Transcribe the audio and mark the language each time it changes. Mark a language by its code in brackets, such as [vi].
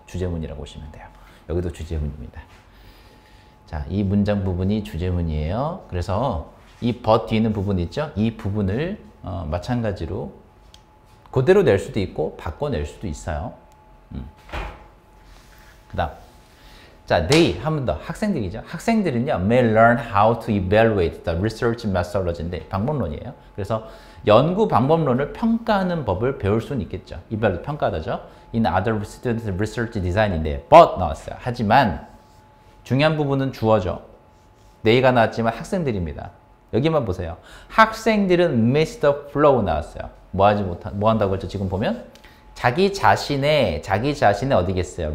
[ko] 주제문이라고 보시면 돼요. 여기도 주제문입니다. 자, 이 문장 부분이 주제문이에요. 그래서 이 but 뒤에 있는 부분 있죠? 이 부분을 마찬가지로 그대로 낼 수도 있고 바꿔낼 수도 있어요. 그 다음 자, they 한 번 더 학생들이죠. 학생들은요 [en] may learn how to evaluate the research methodology인데 [ko] 방법론이에요. 그래서 연구 방법론을 평가하는 법을 배울 수는 있겠죠. evaluate 평가하다죠. [en] in other student research design인데 but [ko] 나왔어요. 하지만 중요한 부분은 주어죠. they가 나왔지만 학생들입니다. 여기만 보세요. [en] 학생들은 miss the flow [ko] 나왔어요. 뭐 한다고 했죠? 지금 보면 자기 자신의 어디겠어요?